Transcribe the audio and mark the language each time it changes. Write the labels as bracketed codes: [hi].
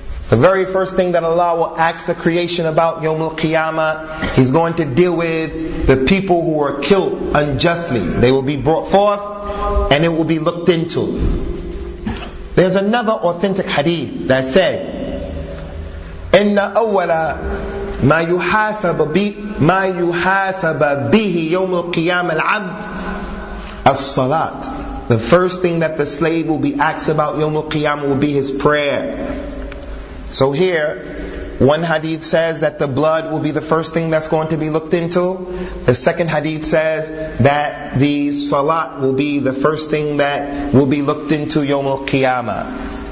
[en] The very first thing that Allah will ask the creation about Yawm al-Qiyamah, He's going to deal with the people who were killed unjustly. They will be brought forth and it will be looked into. There's another authentic hadith that said, [ar] إن أول ما يحاسب به ما يحاسب به يوم القيامة العبد الصلاة. [en] The first thing that the slave will be asked about يوم القيامة will be his prayer. So here, one hadith says that the blood will be the first thing that's going to be looked into. The second hadith says that the salat will be the first thing that will be looked into yawm al-qiyamah.